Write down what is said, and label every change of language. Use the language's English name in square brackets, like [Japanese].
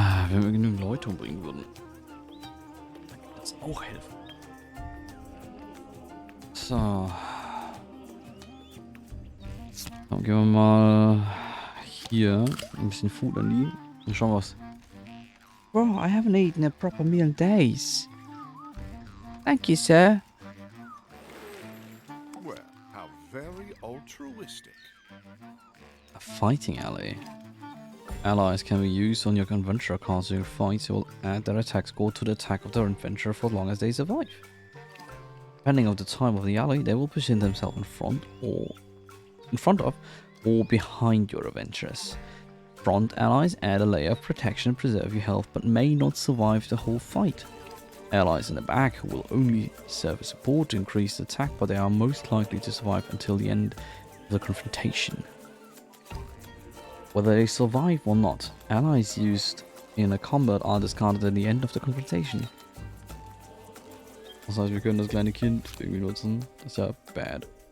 [German] Wenn wir genügend Leute umbringen würden, dann würde das auch helfen. So. Dann gehen wir mal hier ein bisschen Food an die und schauen was. [English] Bro, I haven't eaten a proper meal in days. Thank you, sir. Well, how very altruistic. A fighting alley. Allies can be used on your adventurer cards during fights. They will add their attack score to the attack of their adventurer for as long as they survive. Depending on the time of the alley, they will position themselves in front of or behind your adventurers. Front allies add a layer of protection and preserve your health, but may not survive the whole fight. Allies in the back will only serve as support to increase the attack, but they are most likely to survive until the end of the confrontation. Whether they survive or not, allies used in a combat are discarded at the end of the confrontation. [German] Das heißt, wir können das kleine Kind irgendwie nutzen. Das ist ja bad.